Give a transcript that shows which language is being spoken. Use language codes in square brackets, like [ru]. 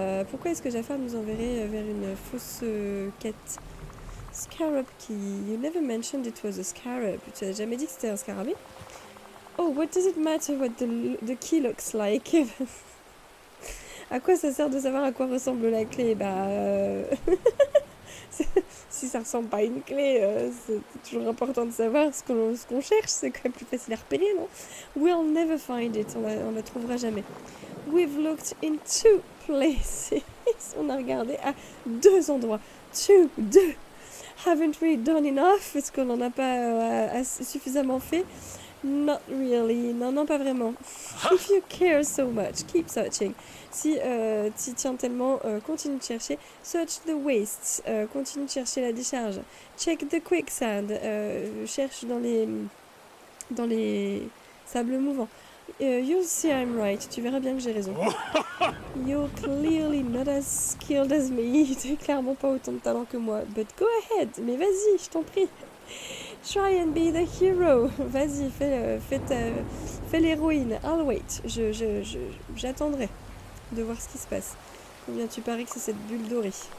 [fr] Pourquoi est-ce que Jafar nous enverrait vers une fausse quête? [en] Scarab key. You never mentioned it was a scarab. [fr] Tu n'as jamais dit que c'était un scarabée? [en] Oh, what does it matter what the key looks like? [fr] À quoi ça sert de savoir à quoi ressemble la clé? Bah, si ça ressemble pas à une clé, c'est toujours important de savoir ce qu'on cherche. C'est quand même plus facile à repérer, non? [en] We'll never find it. [fr] On la trouvera jamais. [en] We've looked in 2 places. [fr] On a regardé à 2 endroits. 2. [en] Haven't we done enough? [fr] Est-ce qu'on n'en a pas suffisamment fait? [en] Not really. [fr] Non, pas vraiment. [en] If you care so much, keep searching. [fr] Si tu tiens tellement, continue de chercher. [en] Search the wastes. [fr] Continue de chercher la décharge. [en] Check the quicksand. [fr] Cherche dans les sables mouvants. [en] You'll see I'm right. [fr] Tu verras bien que j'ai raison. [en] You're clearly not as skilled as me. [fr] Tu n'as clairement pas autant de talent que moi. [en] But go ahead. [fr] Mais vas-y, je t'en prie. [en] Try and be the hero. [fr] Vas-y, fais l'héroïne. [en] I'll wait. [fr] J'attendrai de voir ce qui se passe. Combien tu paries que c'est cette bulle dorée?